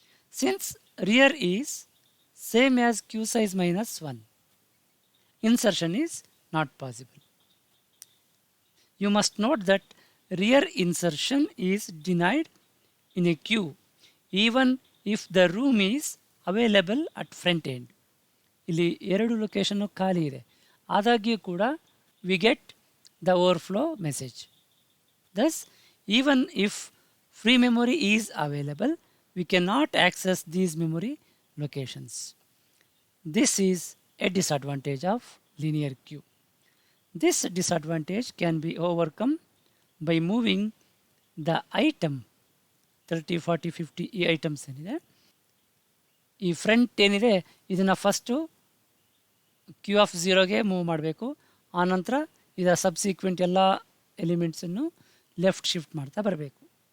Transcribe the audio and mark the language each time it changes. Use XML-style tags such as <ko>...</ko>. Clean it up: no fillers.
<en>Since rear is same as queue size minus 1, insertion is not possible. You must note that rear insertion is denied in a queue even if the room is available at front end.</en> <kn>ಇಲ್ಲಿ ಎರಡು location ಖಾಲಿ ಇದೆ, ಆದಾಗ್ಯೂ ಕೂಡ</kn> <en>We get the overflow message. Thus, even if free memory is available, we cannot access these memory locations. This is a disadvantage of linear queue. This disadvantage can be overcome by moving the item 30, 40, 50</en> <kn>ಈ items ಏನಿದೆ, ಈ front ಏನಿದೆ ಇದನ್ನು first Q of ಝೀರೋಗೆ move ಮಾಡಬೇಕು. ಆನಂತರ ಇದರ subsequent ಎಲ್ಲ ಎಲಿಮೆಂಟ್ಸನ್ನು left shift ಮಾಡ್ತಾ ಬರಬೇಕು.</kn>